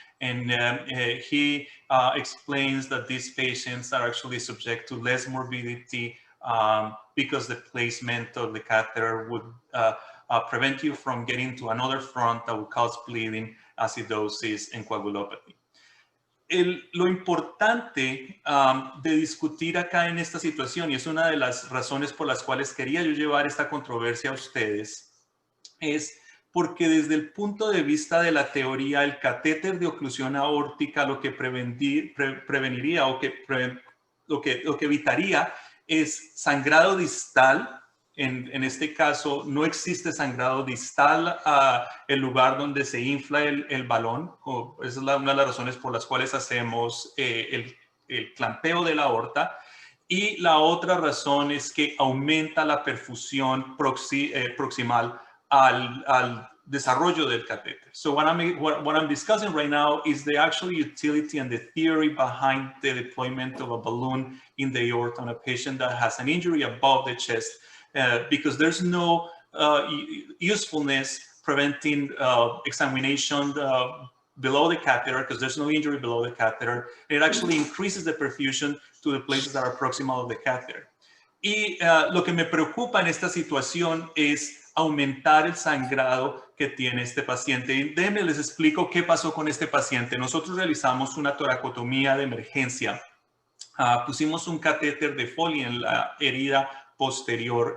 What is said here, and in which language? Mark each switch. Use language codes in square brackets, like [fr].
[en] And he explains that these patients are actually subject to less morbidity because the placement of the catheter would prevent you from getting to another front that would cause bleeding, acidosis, and coagulopathy. [es] Lo importante de discutir acá en esta situación, y es una de las razones por las cuales quería yo llevar esta controversia a ustedes, es porque desde el punto de vista de la teoría, el catéter de oclusión aórtica lo que preveniría o lo que evitaría es sangrado distal. En este caso, no existe sangrado distal a el lugar donde se infla el balón. Esa es una de las razones por las cuales hacemos el clampeo de la aorta. Y la otra razón es que aumenta la perfusión proximal al desarrollo del catéter. [en] So what I'm discussing right now is the actual utility and the theory behind the deployment of a balloon in the aorta on a patient that has an injury above the chest. Because there's no usefulness preventing examination below the catheter, because there's no injury below the catheter. It actually increases the perfusion to the places that are proximal of the catheter. [es] Y lo que me preocupa en esta situación es aumentar el sangrado que tiene este paciente. Y déjenme les explico qué pasó con este paciente. Nosotros realizamos una toracotomía de emergencia. Pusimos un catéter de Foley en la herida posterior.